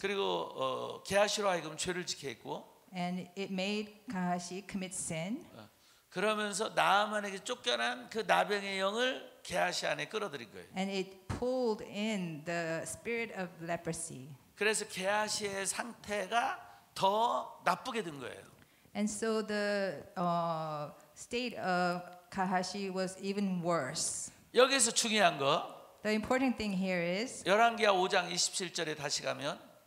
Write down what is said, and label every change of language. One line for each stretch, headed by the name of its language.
Korean: 그리고 게하시로 하여금 죄를 짓게 했고,
English: And it made Gehazi commit sin.
Korean: 그러면서 나아만에게 쫓겨난 그 나병의 영을 게하시 안에 끌어들인 거예요.
English: And it pulled in the spirit of leprosy.
Korean: 그래서 게하시의 상태가 더 나쁘게 된 거예요.
English: And so the state of Gehazi was even worse.
Korean: 여기서 중요한 거
English: The important thing here is,
Korean: 열왕기하 5장 27절에 다시 가면